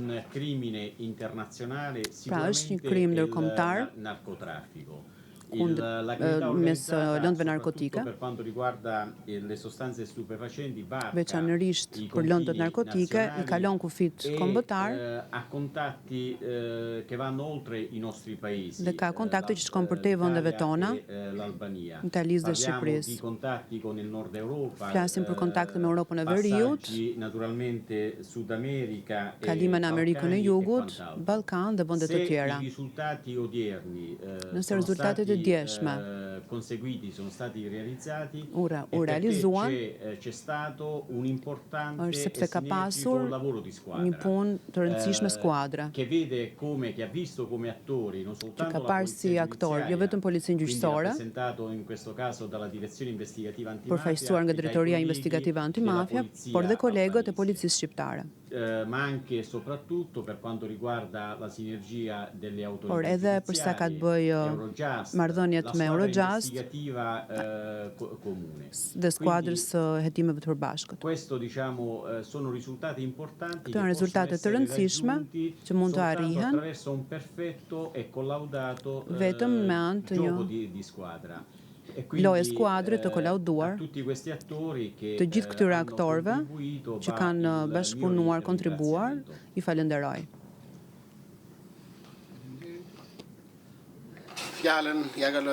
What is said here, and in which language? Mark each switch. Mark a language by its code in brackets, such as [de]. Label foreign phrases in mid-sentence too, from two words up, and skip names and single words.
[it] un crimine internazionale [sq] Pra është një [it] sicuramente [sq] krim [it] è [sq] ndërkombëtar [it] il narcotraffico. [sq] mes [it] La criminalità organizzata, [sq] lëndëve [it] soprattutto [sq] narkotike, [it] per quanto riguarda le sostanze stupefacenti, varca [sq] veçanërisht i për lëndët [it] confini [sq] narkotike, i [it] nazionali [sq] kalon kufit kombëtar [it] ha contatti che vanno oltre i nostri paesi. [sq] dhe ka kontakte që shkon përtej vendeve tona, [it] L'Albania. [sq] Italisë dhe [it] Parliamo di [sq] Shqipërisë. [it] contatti con il Nord Europa. [sq] Flasim për kontakte me Europën e Veriut, [it] Passaggi naturalmente Sud America [sq] kalime në Amerikën e Jugut, Ballkan dhe vende të tjera. [it] Se i risultati odierni [sq] Nëse rezultatet e djeshme [it] conseguiti sono stati realizzati [sq] u realizuan, [it] c'è stato un importante [sq] është sepse ka e pasur [it] lavoro di squadra. [sq] një punë të rëndësishme skuadre. [it] Che vede come che ha visto come attori non [sq] Që [it] soltanto [sq] ka [it] la [sq] parë si [it] polizia [sq] aktor, jo [it] giudiziaria, [sq] vetëm policinë [it] quindi [sq] gjyqësore, [it] rappresentato in questo caso dalla direzione investigativa antimafia, [sq] përfaqësuar nga Drejtoria Investigative Antimafia, por dhe kolegët e policisë shqiptare. [it] Ma anche e soprattutto per quanto riguarda la sinergia delle autorità [sq] Por edhe për sa ka të bëjë marrëdhëniet me Eurojust [it] comune. [sq] Dhe skuadrës së hetimeve të përbashkët. [it] Questo diciamo sono risultati importanti. [sq] Këto janë rezultate të rëndësishme që mund të arrihen [it] attraverso un perfetto e collaudato [sq] vetëm me anë të [it] gioco [sq] një [it] di squadra. [sq] loje skuadre të kolauduar. Të gjithë këtyre aktorëve që kanë bashkëpunuar, kontribuar, i falenderoj. Fjalën ja kaloj